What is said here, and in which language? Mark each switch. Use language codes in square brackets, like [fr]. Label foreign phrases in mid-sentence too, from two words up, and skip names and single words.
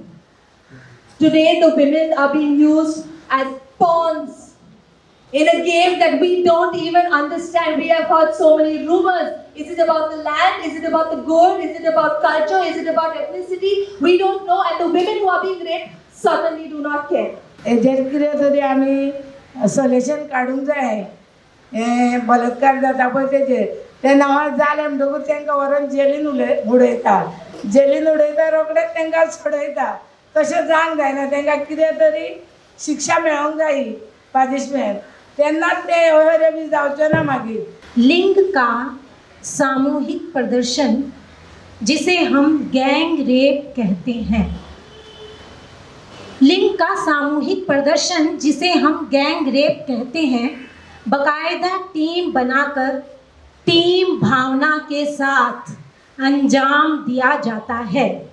[en] Today the women are being used as pawns in a game that we don't even understand. We have heard so many rumors. Is it about the land? Is it about the gold? Is it about culture? Is it about ethnicity? We don't know. And the women who are being raped certainly do not care. [kok] हेजेर कितें तरी आमी सोल्युशन काडूंक जाय. हे बलात्कार जाता पळय तेजेर ते नांवार जालें म्हणटकूच तांकां व्हरून जेलीन उडयता. जेलीन उडयता रोखडेच तांकां सोडयता. तशें जावंक जायना. तांकां कितें तरी शिक्षा मेळोंक जायी पानिशमेंट. तेन्नाच ते अशें बी जावचें ना मागीर. [hi] लिंग का सामूहिक प्रदर्शन जिसे हम गैंग रेप कहते हैं, लिंग का सामूहिक प्रदर्शन जिसे हम गैंग रेप कहते हैं, बाकायदा टीम बनाकर टीम भावना के साथ अंजाम दिया जाता है।